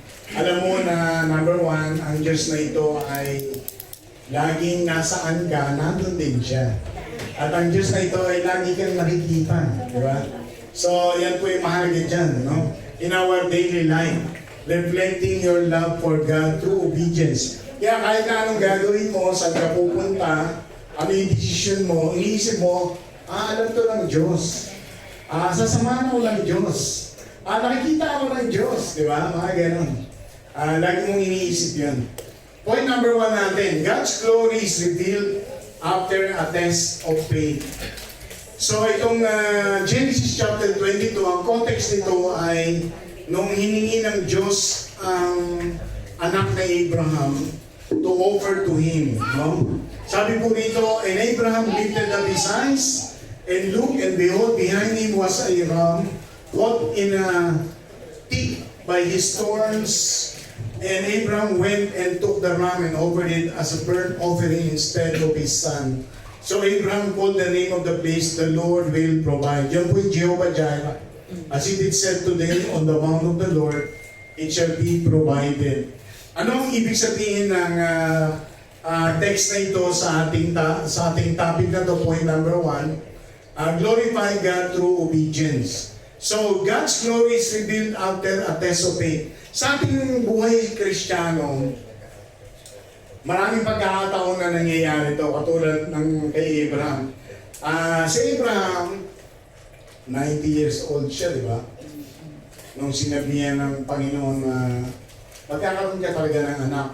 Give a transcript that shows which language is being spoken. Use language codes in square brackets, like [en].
[tl] Alam mo na number one, ang Diyos na ito ay laging nasaan ka, nandun din siya. At ang Diyos na ito ay lagi kang nakikita. Di ba? So, yan po yung mahalaga dyan, no? [en] In our daily life, reflecting your love for God through obedience. [tl] Kaya kahit na anong gagawin mo, saan ka pupunta, ano yung decision mo, iniisip mo, alam to ng Diyos. Sasamahan ako ng Diyos. Nakikita ako ng Diyos, di ba? Mga ganun. Lagi mong iniisip yun. [en] Point number 1 natin, God's glory is revealed after a test of faith. [tl] So itong Genesis chapter 22, ang context nito ay nung hiningi ng Diyos ang anak na Abraham [en] to offer to him. [tl] No? Sabi po dito, [en] and Abraham lifted up his eyes and looked, and behold, behind him was a ram caught in a thick by his thorns. And Abraham went and took the ram and offered it as a burnt offering instead of his son. So Abraham called the name of the place, the Lord will provide. [tl] Yan po yung [en] Jehovah Jireh. As it is said today, on the mount of the Lord, it shall be provided. [tl] Ano ang ibig sabihin ng text na ito sa ating topic na to, point number 1? [en] Glorify God through obedience. So, God's glory is revealed after a test of faith. [tl] Sa ating buhay Kristiyano, maraming pagkakataon na nangyayari ito, katulad ng kay Abraham. Si Abraham, 90 years old siya, di ba? Nung sinabihan ng Panginoon na magkakaroon ka talaga ng anak.